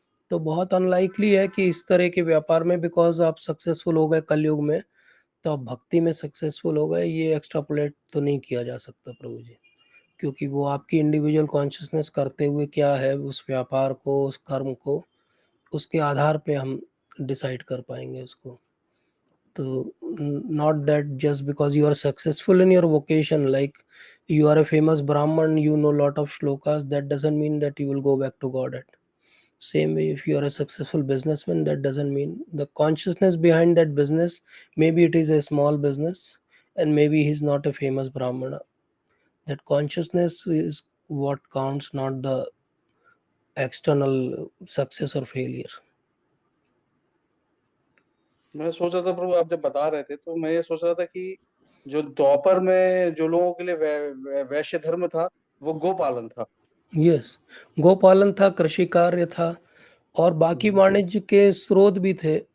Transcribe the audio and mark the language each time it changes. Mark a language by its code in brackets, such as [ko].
[hi] तो बहुत अनलाइकली है कि इस तरह के व्यापार में, बिकॉज आप सक्सेसफुल हो गए कलयुग में, तो आप भक्ति में सक्सेसफुल हो गए, ये एक्स्ट्रापोलेट तो नहीं किया जा सकता प्रभु जी। क्योंकि वो आपकी इंडिविजुअल कॉन्शियसनेस करते हुए क्या है, उस व्यापार को, उस कर्म को, उसके आधार पे हम डिसाइड कर पाएंगे उसको। [en] तो not that just because you are successful in your vocation, like you are a famous brahman, you know lot of shlokas, that doesn't mean that you will go back to god at same way. If you are a successful businessman, that doesn't mean the consciousness behind that business, maybe it is a small business and maybe he's not a famous brahmana. That consciousness is what counts, not the external success or failure. [hi] मैं सोच रहा था प्रभु, आप जब बता रहे थे तो मैं ये सोच रहा था कि जो द्वापर में जो लोगों के लिए वैश्य धर्म था, वो गोपालन था। यस, गोपालन था, कृषि कार्य था, और बाकी वाणिज्य के स्रोत भी थे।